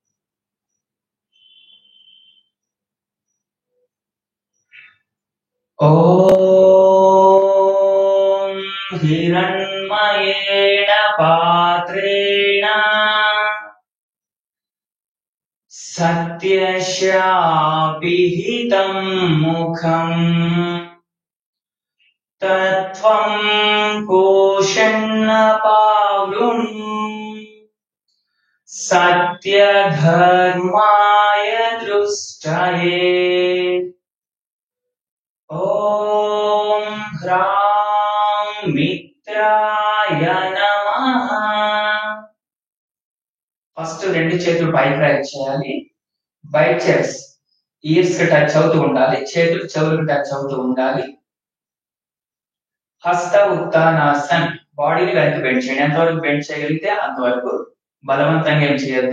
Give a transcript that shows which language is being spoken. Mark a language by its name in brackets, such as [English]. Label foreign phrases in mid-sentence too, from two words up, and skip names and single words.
[Sanskrit] ఓం హిరణ్మయేణ పాత్రేణ सत्यशापिहितं मुखम् तत्त्वं कोशन्न पावृणु सत्यधर्माय दृष्टये ॐ ह्रां मित्राय नमः। [Telugu] ఫస్ట్ రెండు చేతులు పైకి రైట్ చేయాలి. [English] biceps ears [Telugu] కి టచ్ అవుతూ ఉండాలి. చేతులు చెవులకు టచ్ అవుతూ ఉండాలి. హస్త ఉత్తానాసన్ బాడీని వెనక్కి బెండ్ చేయండి. ఎంతవరకు బెండ్ చేయగలిగితే అంతవరకు, బలవంతంగా ఏం చేయొద్దు.